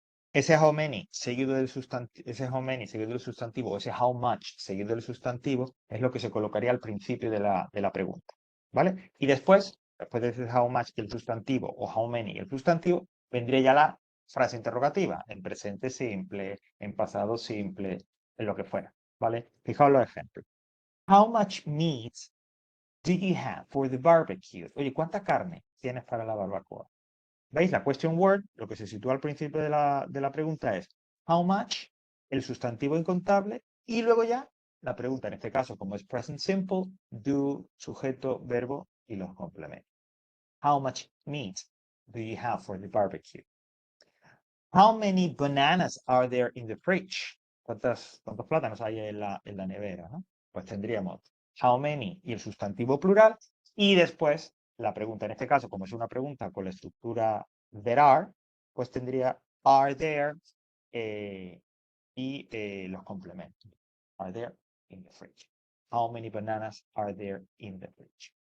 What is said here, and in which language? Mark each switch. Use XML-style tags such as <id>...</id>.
<es>Ese how many seguido del sustantivo, o ese how much seguido del sustantivo, es lo que se colocaría al principio de la pregunta. ¿Vale? Y después de decir how much y el sustantivo, o how many y el sustantivo, vendría ya la frase interrogativa, en presente simple, en pasado simple, en lo que fuera. ¿Vale? Fijaos los ejemplos.</es> <en>How much meat do you have for the barbecue?</en> <es>Oye, ¿cuánta carne tienes para la barbacoa? ¿Veis? La question word, lo que se sitúa al principio de la pregunta es how much, el sustantivo incontable, y luego ya la pregunta, en este caso, como es present simple, do, sujeto, verbo y los complementos.</es> <en>How much meat do you have for the barbecue? How many bananas are there in the fridge?</en> <es>¿Cuántos plátanos hay en la nevera? ¿No? Pues tendríamos how many y el sustantivo plural, y después la pregunta, en este caso, como es una pregunta con la estructura there are, pues tendría are there y los complementos.</es> <en>Are there in the fridge? How many bananas are there in the fridge?</en>